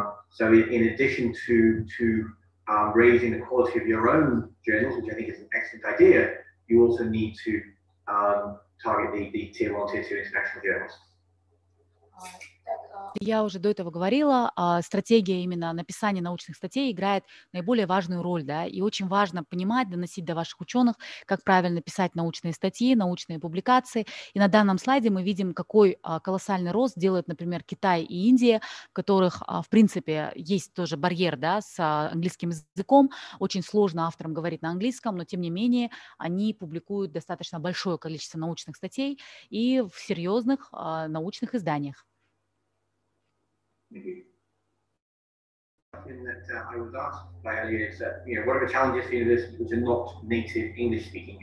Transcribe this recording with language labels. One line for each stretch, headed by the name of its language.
English: So in addition to raising the quality of your own journals, which I think is an excellent idea, you also need to target the tier 1, tier 2 international journals.
Russian: Я уже до этого говорила, стратегия именно написания научных статей играет наиболее важную роль, да, и очень важно понимать, доносить до ваших ученых, как правильно писать научные статьи, научные публикации. И на данном слайде мы видим, какой колоссальный рост делают, например, Китай и Индия, в которых, в принципе, есть тоже барьер, да, с английским языком. Очень сложно авторам говорить на английском, но тем не менее они публикуют достаточно большое количество научных статей и в серьезных научных изданиях.
English: Thank you. That I was asked by Aliyah is that, what are the challenges for universities which are not native English speaking?